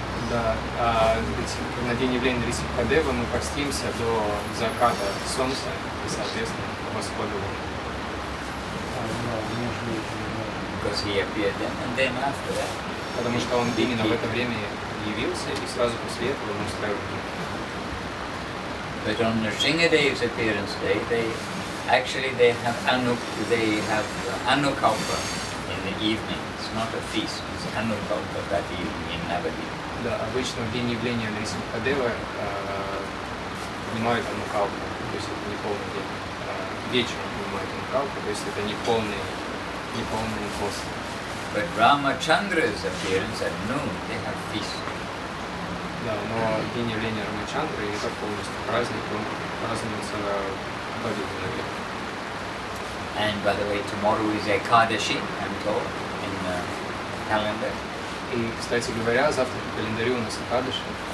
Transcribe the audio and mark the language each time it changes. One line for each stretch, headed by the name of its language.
Russian: Да, на день явления Нрисимхадева мы постимся до заката солнца и, соответственно, восхода луны.
English: Because he appeared then, and then after that.
Russian: Потому что он именно в это время явился, и сразу после этого мы устраиваем.
English: But on Nrsimhadev's appearance day, they have Anukalpa in the evening. It's not a feast, it's Anukalpa that evening in Navadvipa.
Russian: Да, обычно в день явления Нрисимхадева принимают Анукалпу, то есть это не полный день. Вечером принимают Анукалпу, то есть это не полный пост.
English: But Ramachandra's appearance at noon, they have feast.
Russian: Да, но день явления Рамачандры это полностью праздник, он празднуется в обед наверх.
English: And by the way, tomorrow is Ekadashi, I'm told, in the calendar.
Russian: И, кстати говоря, завтра по календарю у нас Экадаши.